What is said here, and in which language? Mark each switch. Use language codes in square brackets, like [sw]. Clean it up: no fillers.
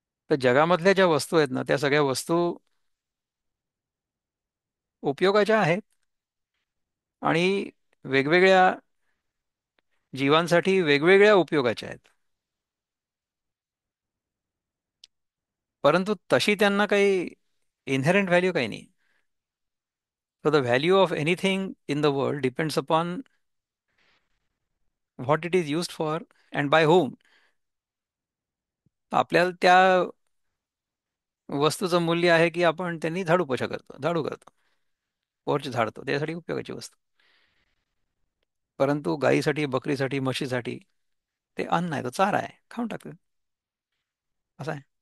[mr] तर जगामधल्या ज्या वस्तू आहेत ना, त्या सगळ्या वस्तू उपयोगाच्या आहेत आणि वेगवेगळ्या जीवांसाठी वेगवेगळ्या उपयोगाच्या आहेत. परंतु तशी त्यांना काही [en] inherent value [mr] काही नाही. [en] So the value of anything in the world depends upon what it is used for and by whom. [mr] आपल्याला त्या वस्तूचं मूल्य आहे की आपण त्यांनी झाडू करतो, पोर्च झाडतो, त्यासाठी उपयोगाची वस्तू. परंतु गायीसाठी, बकरीसाठी, म्हशीसाठी ते अन्न आहे, तो चारा आहे, खाऊन टाकतो. असं आहे.